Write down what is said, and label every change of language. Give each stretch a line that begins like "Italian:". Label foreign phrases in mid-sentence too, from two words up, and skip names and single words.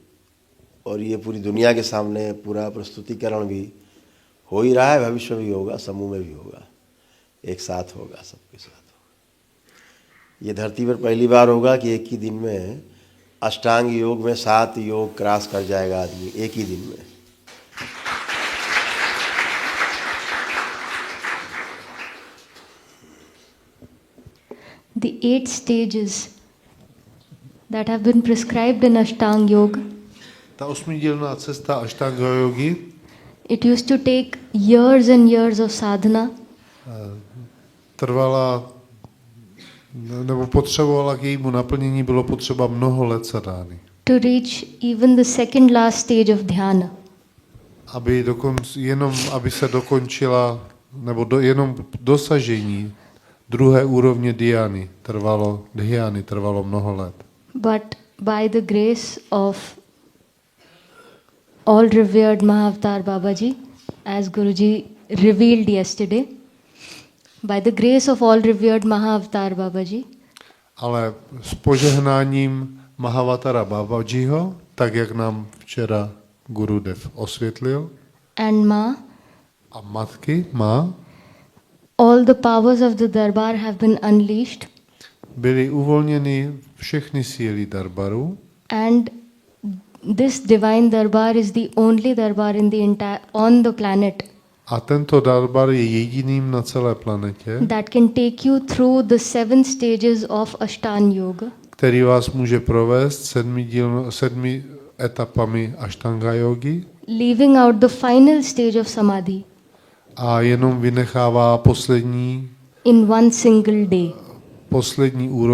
Hindi: और ये पूरी दुनिया के सामने पूरा प्रस्तुतिकरण भी हो ही रहा है, भविष्य में भी होगा, समूह में भी होगा, एक साथ होगा, सबके साथ होगा। ये धरती पर पहली बार होगा कि एक ही दिन में अष्टांग योग में 7 योग क्रॉस कर जाएगा आदमी एक ही दिन में।
English: The 8 stages that have been prescribed in Ashtanga Yoga,
Czech: Ta osmidílná cesta Ashtanga jógy
English: it used to take years and years of sadhana
Czech: trvala, nebo potřebovala k jejímu naplnění, bylo potřeba mnoho let sadány.
English: to reach even the second last stage of dhyana.
Czech: Aby se dokončila, nebo jenom dosažení druhé úrovně dhyány trvalo mnoho let.
English: But by the grace of all revered Mahavatar Babaji, as Guruji revealed yesterday, by the grace of all revered Mahavatar Babaji,
Czech: Ale s požehnáním Mahavatara Babajiho, tak jak nám včera Gurudev osvětlil,
English: and Ma,
Czech: a matky má,
English: all the powers of the darbar have been unleashed,
Czech: byly uvolněny všechny síly darbaru
English: and this divine darbar is the only darbar in the entire on the planet
Czech: a tento darbar je jediným na celé planetě,
English: that can take you through the 7 stages of Ashtanga Yoga,
Czech: který vás může provést 7 etapami Ashtanga jógy
English: leaving out the final stage of Samadhi
Czech: a jenom vynechává poslední
English: in one single day.